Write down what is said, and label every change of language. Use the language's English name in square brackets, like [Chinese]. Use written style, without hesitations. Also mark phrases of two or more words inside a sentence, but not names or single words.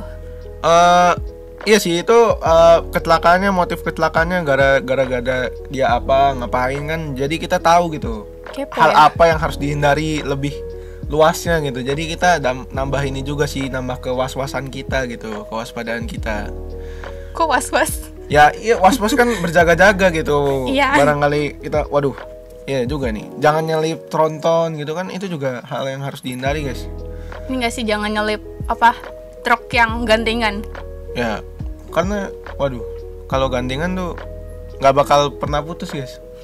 [Indonesian] Iya sih itu kecelakaannya, motif kecelakaannya gara-gara dia apa ngapain kan, jadi kita tahu gitu. Kepo hal ya? apa yang harus dihindari lebih luasnya gitu. Jadi kita nambah ini juga sih, nambah kewas-wasan kita gitu, kewaspadaan kita. Kok was-was? Ya iya, was-was kan berjaga-jaga gitu. Iya. Barangkali kita, waduh, iya juga nih, jangan nyelip tronton gitu kan, itu juga hal yang harus dihindari guys. Ini gak sih, jangan nyelip truk yang gandengan. Ya, karena waduh, kalau gandengan tuh nggak bakal pernah putus guys.